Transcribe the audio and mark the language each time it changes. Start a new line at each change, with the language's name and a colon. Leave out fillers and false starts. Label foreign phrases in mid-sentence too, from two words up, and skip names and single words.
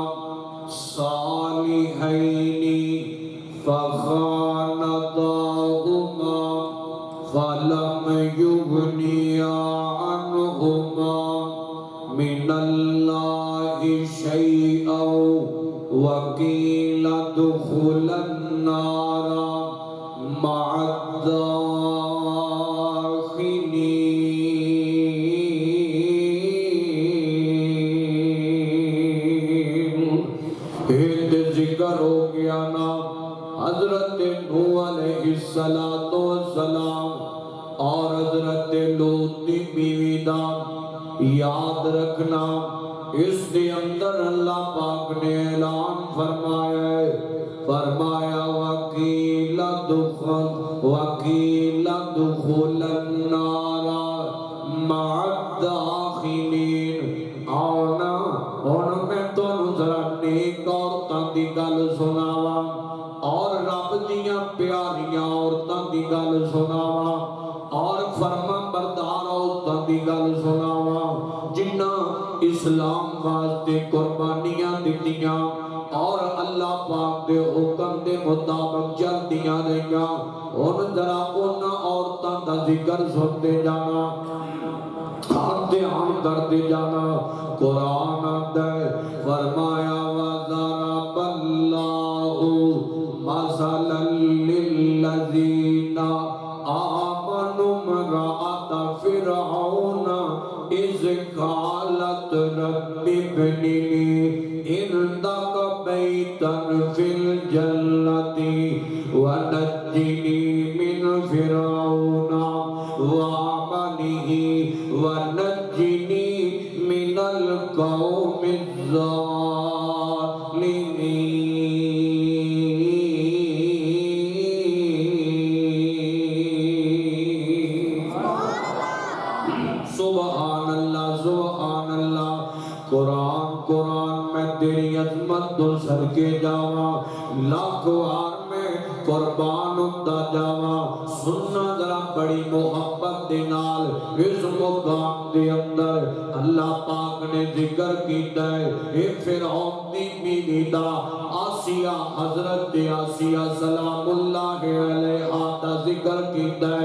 Arabic: صالحين فخانتاهما فلم يغنيا عنهما من الله شيئا وقيل ادخلا النار مع
Punjabi: ذکر ہو گیا نا حضرت نوح علیہ السلام اور حضرت لوط دی بیوی دا، یاد رکھنا اس دے اندر اللہ پاک نے اعلان فرمایا ہے، فرمایا
Arabic: وَقِيلَ ادْخُلَا النَّارَ مَعَ الدَّاخِلِينَ۔
Punjabi: آنا اور میں تو ذرا نیک عورتاں دی گل سناواں، اور رب دیاں پیاریاں عورتاں دی گل سناواں، اور فرما بردار عورتاں دی گل سناواں جنہاں اسلام واسطے قربانیاں دتیاں اور اللہ پاک دے حکم دے مطابق چلدیاں رہیاں۔ ان ذرا انہاں عورتاں دا ذکر سنتے جانا، دھیان کرتے جانا۔ قرآن آتا ہے، فرمایا
Arabic: وَضَرَبَ اللَّهُ مَثَلًا لِلَّذِينَ آمَنُوا امْرَأَتَ فِرْعَوْنَ إِذْ قَالَتْ رَبِّ ابْنِ لِي عِندَكَ بَيْتًا فِي الْجَنَّةِ وَنَجِّنِي مِنْ فِرْعَوْنَ وَعَمَلِهِ وَنَجِّنِي مِنَ الْقَوْمِ الظَّالِمِينَ۔ سبحان اللہ سبحان اللہ۔
Punjabi: قرآن میں تیری عظمت تو صدقے جاواں، لاکھ وار میں قربان ہوتا جاواں۔ سننا ذرا بڑی محبت دے نال اس مقام دے اندر اللہ پاک نے ذکر کیتا ہے، اے فرعون دی بیوی دا، آسیہ، حضرت آسیہ
Arabic: سلام اللہ علیہا
Punjabi: دا ذکر کیتا ہے۔